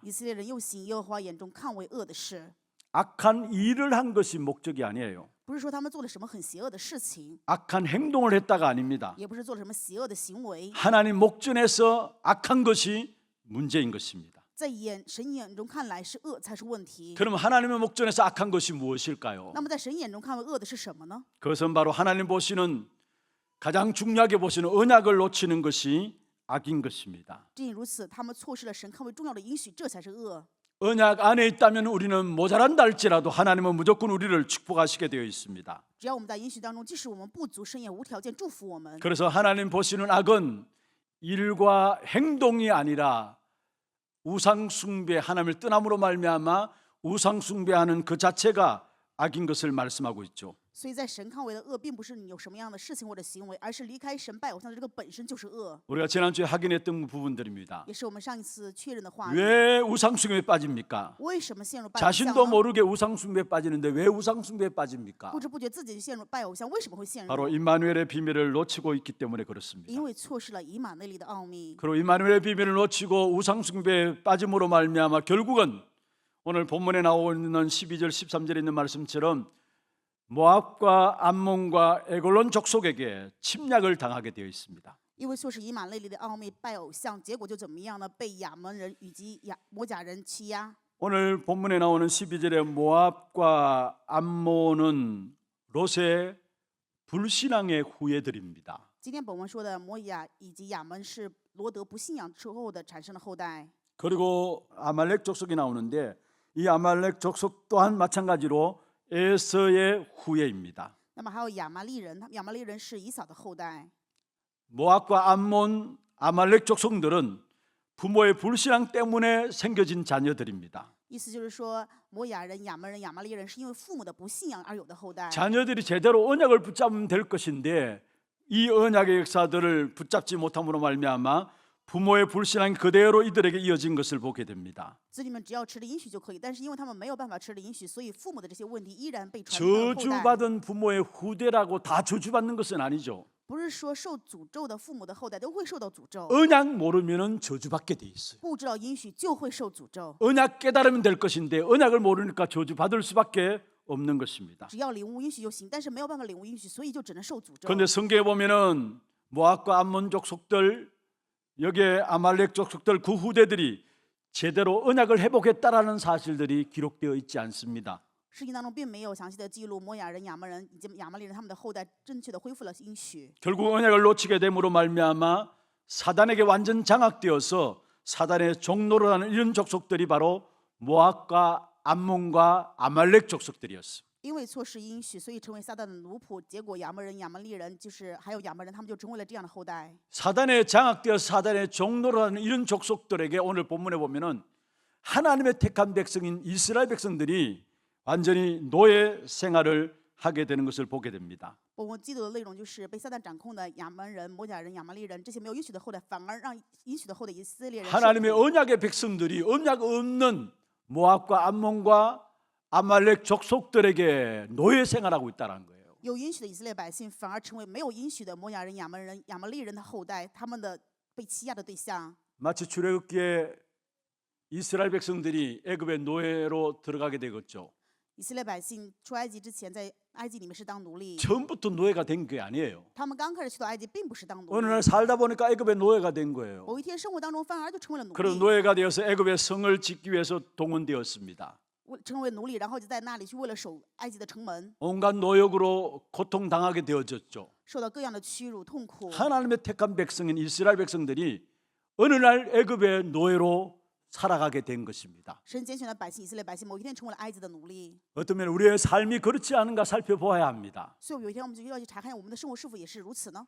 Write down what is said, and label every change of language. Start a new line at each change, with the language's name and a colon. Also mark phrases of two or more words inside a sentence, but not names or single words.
Chinese: 以色列人又行耶和华眼中看为恶的事，
Korean: 악한 일을 한 것이 목적이 아니에요.
Chinese: 不是说他们做了什么很邪恶的事情，
Korean: 악한 행동을 했다가 아닙니다.
Chinese: 也不是做了什么邪恶的行为，
Korean: 하나님 목전에서 악한 것이 문제인 것입니다.
Chinese: 在神眼中看来是恶才是问题。
Korean: 그럼 하나님의 목전에서 악한 것이 무엇일까요?
Chinese: 那么在神眼中看为恶的是什么呢？
Korean: 그것은 바로 하나님 보시는 가장 중요하게 보시는 언약을 놓치는 것이 악인 것입니다.
Chinese: 正因如此，他们错失了神看为重要的应许，这才是恶。
Korean: 언약 안에 있다면 우리는 모자란다 할지라도 하나님은 무조건 우리를 축복하시게 되어 있습니다.
Chinese: 只要我们在应许当中，即使我们不足，神也无条件祝福我们。
Korean: 그래서 하나님 보시는 악은 일과 행동이 아니라 우상 숭배, 하나님을 떠남으로 말미암아 우상 숭배하는 그 자체가 악인 것을 말씀하고 있죠.
Chinese: 所以在神看为的恶，并不是你有什么样的事情或者行为，而是离开神拜偶像的这个本身就是恶，
Korean: 우리가 지난주에 확인했던 부분들입니다.
Chinese: 也是我们上一次确认的话语。
Korean: 왜 우상 숭배에 빠집니까?
Chinese: 为什么陷入拜偶像
Korean: 자신도
Chinese: 呢？
Korean: 모르게 우상 숭배에 빠지는데 왜 우상 숭배에 빠집니까?
Chinese: 不知不觉自己就陷入拜偶像，为什么会陷入？
Korean: 바로 임마누엘의 비밀을 놓치고 있기 때문에 그렇습니다.
Chinese: 因为错失了以马内利的奥秘。
Korean: 그리고 임마누엘의 비밀을 놓치고 우상 숭배에 빠짐으로 말미암아 결국은 오늘 본문에 나오고 있는 12절 13절에 있는 말씀처럼 모압과 암몬과 에골론 족속에게 침략을 당하게 되어 있습니다.
Chinese: 因为错失以马内利的奥秘，拜偶像，结果就怎么样呢？被亚门人以及摩甲人欺压。
Korean: 오늘 본문에 나오는 12절에 모압과 암몬은 롯의 불신앙의 후예들입니다.
Chinese: 今天本文说的摩亚以及亚门是罗德不信仰之后的产生的后代。
Korean: 그리고 아말렉 족속이 나오는데 이 아말렉 족속 또한 마찬가지로 에서의 후예입니다.
Chinese: 那么还有亚玛利人，亚玛利人是以扫的后代。
Korean: 모압과 암몬, 아말렉 족속들은 부모의 불신앙 때문에 생겨진 자녀들입니다.
Chinese: 意思就是说，摩亚人、亚门人、亚玛利人是因为父母的不信仰而有的后代。
Korean: 자녀들이 제대로 언약을 붙잡으면 될 것인데 이 언약의 역사들을 붙잡지 못함으로 말미암아 부모의 불신앙이 그대로 이들에게 이어진 것을 보게 됩니다.
Chinese: 子女们只要吃的应许就可以，但是因为他们没有办法吃的应许，所以父母的这些问题依然被传到了后代。
Korean: 저주받은 부모의 후대라고 다 저주받는 것은 아니죠.
Chinese: 不是说受诅咒的父母的后代都会受到诅咒，
Korean: 언약 모르면은 저주받게 돼 있어요.
Chinese: 不知道应许就会受诅咒。
Korean: 언약 깨달으면 될 것인데 언약을 모르니까 저주받을 수밖에 없는 것입니다.
Chinese: 只要领悟应许就行，但是没有办法领悟应许，所以就只能受诅咒。
Korean: 그런데 성경에 보면은 모압과 암몬 족속들 여기에 아말렉 족속들 그 후대들이 제대로 언약을 회복했다라는 사실들이 기록되어 있지 않습니다.
Chinese: 圣经当中并没有详细的记录摩亚人、亚门人以及亚玛力人他们的后代正确的恢复了应许。
Korean: 결국 언약을 놓치게 됨으로 말미암아 사단에게 완전 장악되어서 사단의 종로로 하는 이런 족속들이 바로 모압과 암몬과 아말렉 족속들이었어요.
Chinese: 因为错失应许，所以成为撒旦的奴仆。结果亚门人、亚玛力人，就是还有亚门人，他们就成为了这样的后代。
Korean: 사단에 장악되어 사단의 종로로 하는 이런 족속들에게 오늘 본문에 보면은 하나님의 택한 백성인 이스라엘 백성들이 완전히 노예 생활을 하게 되는 것을 보게 됩니다.
Chinese: 我们记得的内容就是被撒旦掌控的亚门人、摩甲人、亚玛力人这些没有应许的后代，反而让应许的后代以色列人受
Korean: 하나님의
Chinese: 苦。
Korean: 언약의 백성들이 언약 없는 모압과 암몬과 아말렉 족속들에게 노예 생활하고 있다는 거예요.
Chinese: 有应许的以色列百姓，反而成为没有应许的摩亚人、亚门人、亚玛力人的后代，他们的被欺压的对象。
Korean: 마치 출애굽기에 이스라엘 백성들이 애굽의 노예로 들어가게 되겠죠.
Chinese: 以色列百姓出埃及之前，在埃及里面是当奴隶，
Korean: 처음부터 노예가 된 게 아니에요.
Chinese: 他们刚开始去到埃及，并不是当奴
Korean: 어느
Chinese: 隶。
Korean: 날 살다 보니까 애굽의 노예가 된 거예요.
Chinese: 某一天生活当中，反而就成为了奴
Korean: 그런
Chinese: 隶，
Korean: 노예가 되어서 애굽의 성을 짓기 위해서 동원되었습니다.
Chinese: 成为奴隶，然后就在那里去为了守埃及的城门，
Korean: 온갖 노역으로 고통당하게 되어졌죠.
Chinese: 受到各样的屈辱、痛苦。
Korean: 하나님의 택한 백성인 이스라엘 백성들이 어느 날 애굽의 노예로 살아가게 된 것입니다.
Chinese: 神拣选的百姓，以色列百姓，某一天成为了埃及的奴隶。
Korean: 어쩌면 우리의 삶이 그렇지 않은가 살펴보아야 합니다.
Chinese: 所以有一天我们就要去查看我们的生活是否也是如此呢？